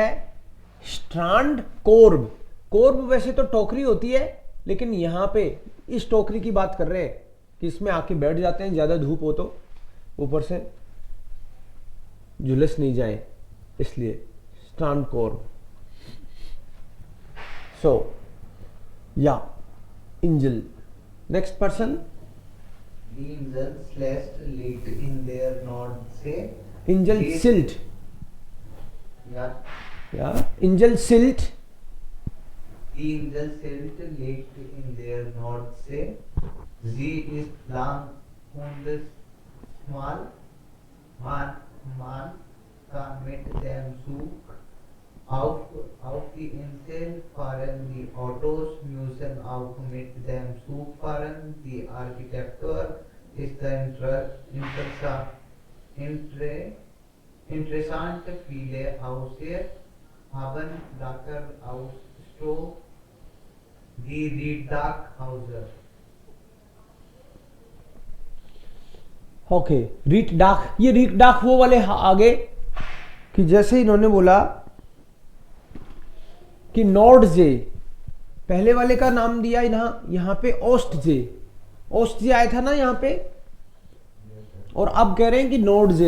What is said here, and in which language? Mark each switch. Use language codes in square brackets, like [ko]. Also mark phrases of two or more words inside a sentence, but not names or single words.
[de] Strandkorb, [hi] कोर्ब वैसे तो टोकरी होती है, लेकिन यहां पे इस टोकरी की बात कर रहे हैं कि इसमें आके बैठ जाते हैं, ज्यादा धूप हो तो ऊपर से झुलस नहीं जाए, इसलिए [de] Strandkorb. so ja Insel. [en] next person, [de] Die Insel Slest liegt in der Nordsee. इंजल Sie- सिल्ट, Ja, ja Insel Sylt. die Insel Sylt liegt in der Nordsee. Sie ist lang und schmal. Man kann mit dem Zug auf die Insel fahren. Die Autos müssen auch mit dem Zug fahren. Die Architektur ist interessant. Viele Häuser haben Dächer aus Stroh. Die Reetdachhäuser. [hi] ओके, [de] Reetdach, [hi] ये [de] Reetdach [hi] वो वाले आगे कि जैसे इन्होंने बोला कि नॉर्डजे, पहले वाले का नाम दिया यहां पे ओस्टजे, ओस्टजे आया था ना यहां पे, और अब कह रहे हैं कि नॉर्डजे।